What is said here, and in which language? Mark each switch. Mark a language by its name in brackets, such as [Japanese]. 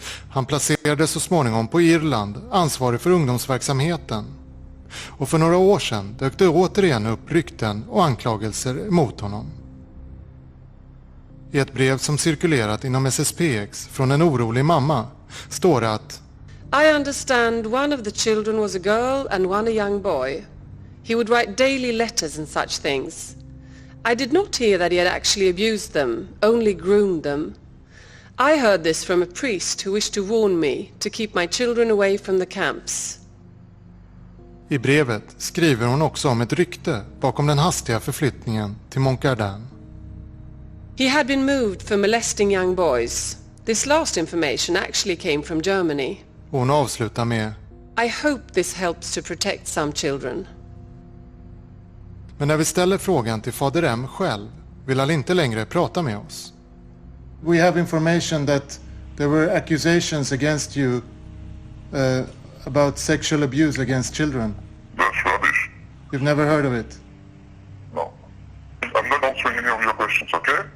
[Swedish] Han placerades så småningom på Irland, ansvarig för ungdomsverksamheten. Och för några år sedan dök det återigen upp rykten och anklagelser mot honom. I ett brev som cirkulerat inom SSPX från en orolig mamma står det att [English] I understand one of the children was a girl and one a young boy. He would write daily letters and such things. I did not hear that he had actually abused them, only groomed them. I heard this from a priest who wished to warn me to keep my children away from the camps. [Swedish] I brevet skriver hon också om ett rykte bakom den hastiga förflyttningen till Montgardan. [English] He had been moved for molesting young boys. This last information actually came from Germany. [Swedish] Hon avslutar med [English] I hope this helps to protect some children. [Swedish] Men när vi ställer frågan till Fader M själv vill han inte längre prata med oss. [English] We have information that there were accusations against you about sexual abuse against children. That's rubbish. You've never heard of it? No. I'm not answering any of your questions, okay?